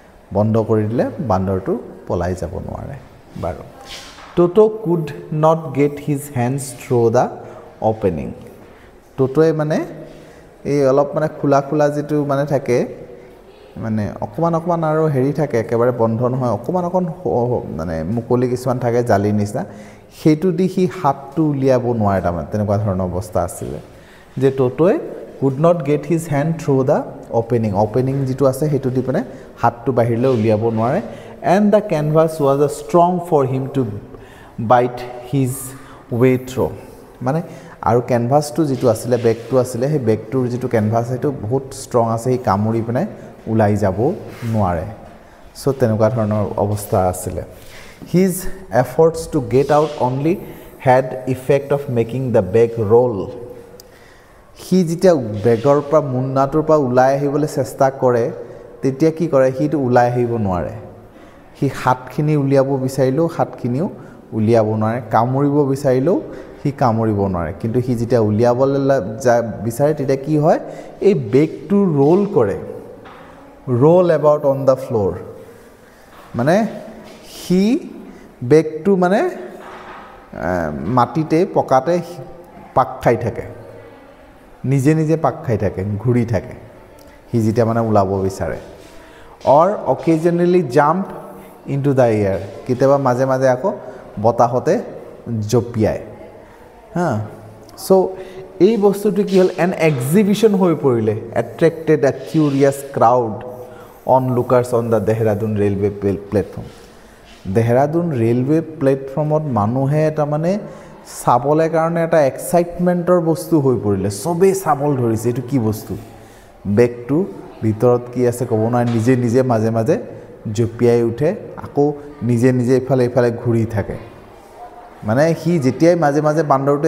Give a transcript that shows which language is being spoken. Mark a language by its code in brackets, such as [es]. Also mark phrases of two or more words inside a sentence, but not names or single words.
[as] বন্ধ কৰি দিলে বান্দৰটো পলাই যাব নোৱাৰে বাৰু [en] Toto could not get his hands through the opening [as] টোটোৱে মানে এই অলপ মানে খোলা খোলা যেটো মানে থাকে মানে অকমান আৰু হেৰি থাকে একেবাৰে বন্ধ নহয় অকমান মানে মুকলি কিছুমান থাকে জালি নিচিনা সেইটো দি হি হাতটো উলিয়াব নোৱাৰে তাৰমানে তেনেকুৱা ধৰণৰ অৱস্থা আছিল যে টোটোৱে [en] could not get his hand through the opening [as] যেটো আছে হেতু দি পনে হাতটো বাহিৰলৈ উলিয়াব নোৱাৰে [en] and the canvas was strong for him to bite his way through [as] মানে আৰু canvasটো যেটো আছিল বেগটো আছিল হে বেগটোৰ যেটো canvas হেতু বহুত strong আছে হি কামুৰি পনে উলাই যাব নোৱাৰে সো তেনেকুৱা ধৰণৰ অৱস্থা আছিল [en] his efforts to get out only had effect of making the bag roll [as] হি যেতিয়া বেগৰ পৰা মুন্নাটোৰ পৰা উলাই আহিবলৈ চেষ্টা কৰে তেতিয়া কি কৰে হিটো উলাই আহিব নোৱাৰে হি হাতখিনি উলিয়াব বিচাৰিলেও হাতখিনিও উলিয়াব নোৱাৰে কামুৰিব বিচাৰিলেও হি কামুৰিব নোৱাৰে কিন্তু হি যেতিয়া উলিয়াবলৈ বিচাৰে তেতিয়া কি হয় এই বেগটো ৰোল কৰে [en] roll about on the floor [as] মানে হি বেগটো মানে মাটিতে পকাতে পাক খাই থাকে নিজে নিজে পাক খাই থাকে ঘুৰি থাকে হি যেতিয়া মানে উলাব বিচাৰে [en] or occasionally jump into the air [as] কিতেবা মাজে মাজে আকৌ বতাহতে জপিয়ায় হা সো এই বস্তুটো কি হল [en] an exhibition [as] হৈ পৰিলে [en] attracted a curious crowd onlookers on the Dehradun railway platform [as] Dehradun [en] railway platform [as] ত মানুহে এটা মানে সাবলে কাৰণে এটা এক্সাইটমেন্টৰ বস্তু হৈ পৰিলে সবে সাবল ধৰিছে এটো কি বস্তু বেগটো ভিতৰত কি আছে ক'ব নোৱাৰে নিজে নিজে মাজে মাজে জপিয়াই উঠে আকৌ নিজে নিজে ইফালে ঘুৰি থাকে মানে হি যেতিয়াই মাজে মাজে বান্দৰটোৱে